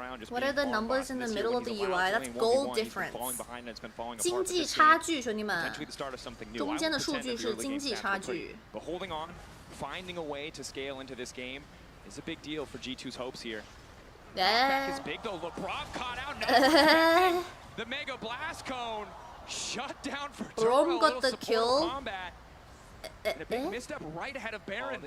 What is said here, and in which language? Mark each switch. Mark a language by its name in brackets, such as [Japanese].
[English] What are the numbers in the middle of the UI? That's gold difference. [Chinese] 经济差距，兄弟们，中间的数据是经济差距。 [English] Finding a way to scale into this game is a big deal for G2's hopes here. Back is big though. Labrov caught out. The Mega Blast Cone shut down for Rom got the kill. Big misstep right ahead of Baron.